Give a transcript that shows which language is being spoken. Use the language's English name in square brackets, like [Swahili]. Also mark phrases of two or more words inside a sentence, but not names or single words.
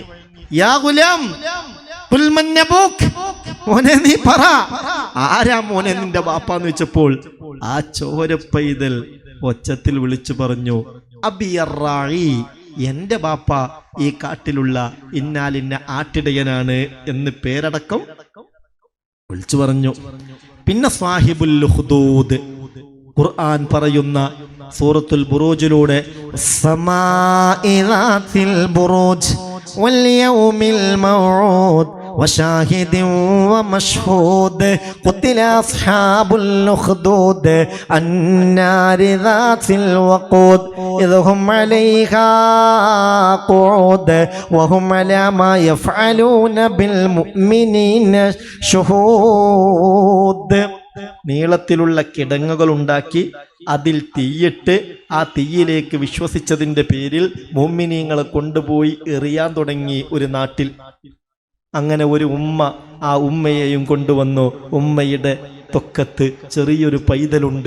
[Arabic] يا غلام قل من أبوك, [Malayalam] മോനെ നീ പറ, ആരാ മോനെ നിന്റെ ബാപ്പാന്ന് വെച്ചപ്പോൾ ആ ചോര പൈതൽ ഒച്ചത്തിൽ വിളിച്ചു പറഞ്ഞു, അബിയറായി, എന്റെ ബാപ്പ ഈ കാട്ടിലുള്ള ഇന്നാലിന്ന ആട്ടിടയനാണ് എന്ന് പേരടക്കം വിളിച്ചു പറഞ്ഞു. പിന്നെ [Arabic] صاحب الحدود, [Malayalam] ഖുർആൻ പറയുന്ന സൂറത്തുൽ ബുറൂജിലൂടെ [Arabic] السماء ذات البروج واليوم الموعود وشاهد ومشهود قتل أصحاب الأخدود النار ذات الوقود إذ هم عليها قعود وهم على ما يفعلون بالمؤمنين شهود. [Malayalam] നീളത്തിലുള്ള കിടങ്ങുകൾ ഉണ്ടാക്കി അതിൽ തീയിട്ട് ആ തീയിലേക്ക് വിശ്വസിച്ചതിന്റെ പേരിൽ മുഅ്മിനീങ്ങളെ കൊണ്ടുപോയി എറിയാൻ തുടങ്ങി ഒരു നാട്ടിൽ. അങ്ങനെ ഒരു ഉമ്മ ആ ഉമ്മയെയും കൊണ്ടുവന്നു. ഉമ്മയുടെ തൊക്കത്ത് ചെറിയൊരു പൈതലുണ്ട്.